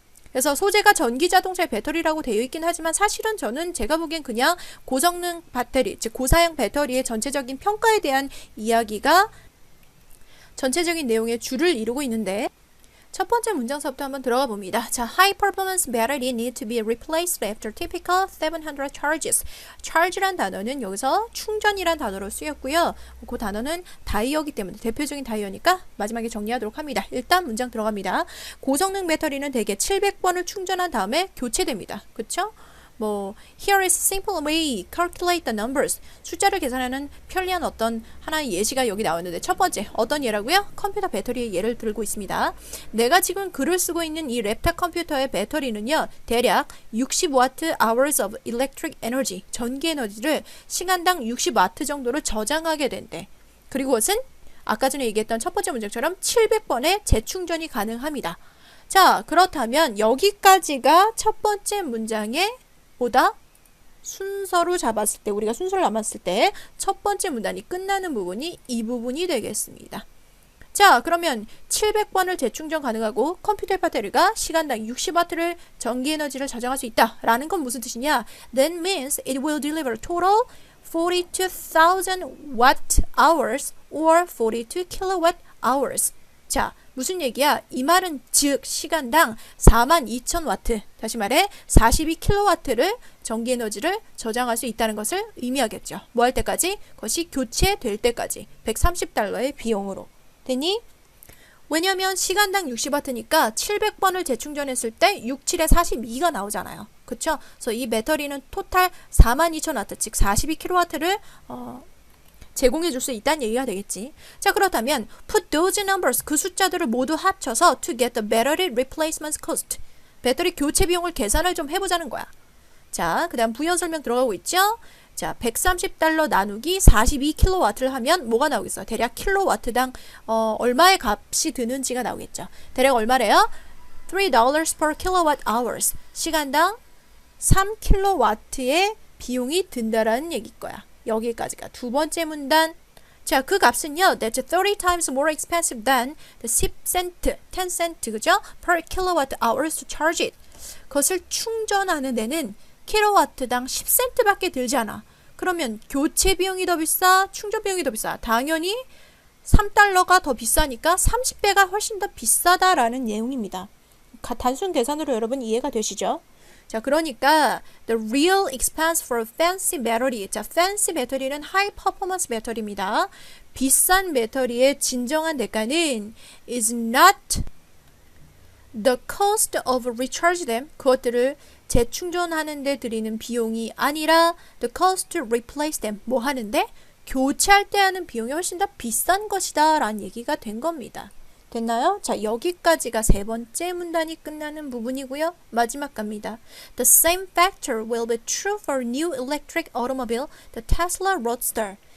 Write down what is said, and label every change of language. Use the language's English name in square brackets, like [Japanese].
[Korean] 그래서 소재가 전기자동차의 배터리라고 되어 있긴 하지만 사실은 저는 제가 보기엔 그냥 고성능 배터리, 즉 고사양 배터리의 전체적인 평가에 대한 이야기가 전체적인 내용의 줄을 이루고 있는데 첫 번째 문장서부터 한번 들어가 봅니다. [English] 자, high performance battery need to be replaced after typical 700 charges. [Korean] charge란 단어는 여기서 충전이란 단어로 쓰였고요. 그 단어는 다이어기 때문에 대표적인 다이어니까 마지막에 정리하도록 합니다. 일단 문장 들어갑니다. 고성능 배터리는 대개 700번을 충전한 다음에 교체됩니다. 그쵸? [English] here is a simple way calculate the numbers. [Korean] 숫자를 계산하는 편리한 어떤 하나의 예시가 여기 나왔는데 첫 번째 어떤 예라고요? 컴퓨터 배터리의 예를 들고 있습니다. 내가 지금 글을 쓰고 있는 이 랩탑 컴퓨터의 배터리는요 대략 [English] 60W hours of electric energy [Korean] 전기 에너지를 시간당 60W 정도를 저장하게 된대. 그리고 그것은 아까 전에 얘기했던 첫 번째 문장처럼 700번의 재충전이 가능합니다. 자, 그렇다면 여기까지가 첫 번째 문장의 보다 순서로 잡았을 때 우리가 순서를 남았을 때 첫 번째 문단이 끝나는 부분이 이 부분이 되겠습니다. 자, 그러면 700번을 재충전 가능하고 컴퓨터 배터리가 시간당 60W를 전기 에너지를 저장할 수 있다라는 건 무슨 뜻이냐? [English] That means it will deliver total 42,000 watt hours or 42 kilowatt hours. [Korean] 자, 무슨 얘기야? 이 말은 즉 시간당 42,000W, 다시 말해 42kW를 전기 에너지를 저장할 수 있다는 것을 의미하겠죠. 뭐 할 때까지? 그것이 교체될 때까지 130달러의 비용으로. 됐니? 왜냐면 시간당 60W니까 700번을 재충전했을 때 6, 7에 42가 나오잖아요. 그쵸? 그래서 이 배터리는 토탈 42,000W, 즉 42kW를 제공해 줄 수 있다는 얘기가 되겠지. 자, 그렇다면 [English] put those numbers, [Korean] 그 숫자들을 모두 합쳐서 [English] to get the battery replacement cost, [Korean] 배터리 교체 비용을 계산을 좀 해보자는 거야. 자, 그 다음 부연 설명 들어가고 있죠. 자, 130달러 나누기 42kW를 하면 뭐가 나오겠어요? 대략 킬로와트당 얼마의 값이 드는지가 나오겠죠. 대략 얼마래요? [English] $3 per kilowatt hours, [Korean] 시간당 3kW의 비용이 든다라는 얘기일 거야. 여기까지가 두 번째 문단. 자, 그 값은요, [English] that's 30 times more expensive than the 10cent, 10cent, [Korean] 그죠? [English] per kilowatt hours to charge it. [Korean] 그것을 충전하는 데는 킬로와트당 10센트밖에 들지 않아. 그러면 교체 비용이 더 비싸? 충전 비용이 더 비싸? 당연히 3달러가 더 비싸니까 30배가 훨씬 더 비싸다라는 내용입니다. 단순 계산으로 여러분 이해가 되시죠? 자, 그러니까 [English] the real expense for fancy battery. [Korean] 자, fancy 배터리는 high performance 배터리입니다. 비싼 배터리의 진정한 대가는 [English] is not the cost of recharge them. [Korean] 그것들을 재충전하는 데 들이는 비용이 아니라 [English] the cost to replace them. [Korean] 뭐 하는데? 교체할 때 하는 비용이 훨씬 더 비싼 것이다 라는 얘기가 된 겁니다. 됐나요? 자, 여기까지가 세 번째 문단이 끝나는 부분이고요. 마지막 갑니다. [English] The same factor will be true for new electric automobile, the Tesla Roadster.